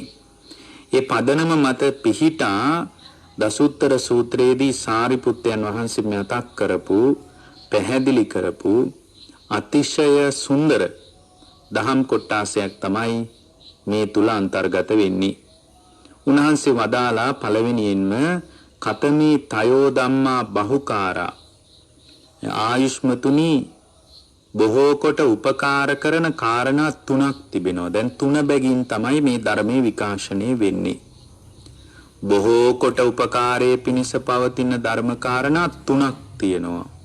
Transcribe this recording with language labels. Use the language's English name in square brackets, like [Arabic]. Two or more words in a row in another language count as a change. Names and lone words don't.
[Sinhala] ඒ පදනම මත පිහිටා දසුත්තර සූත්‍රයේදී සාරිපුත්තයන් වහන්සේ මතක් කරපු පැහැදිලි කරපු අතිශය සුන්දර දහම් කොටාසයක් තමයි මේ තුල අන්තර්ගත වෙන්නේ. උන්වහන්සේ වදාලා පළවෙනියෙන්ම [Pali] කතමේ තයෝ ධම්මා බහුකාරා [Sinhala] ආයුෂ්මතුනි බොහෝ කොට උපකාර කරන කාරණා 3ක් තිබෙනවා. දැන් 3 බැගින් තමයි මේ ධර්මයේ විකාශනය වෙන්නේ. බොහෝ කොට උපකාරයේ පිණිස පවතින ධර්ම කාරණා 3ක් තියෙනවා.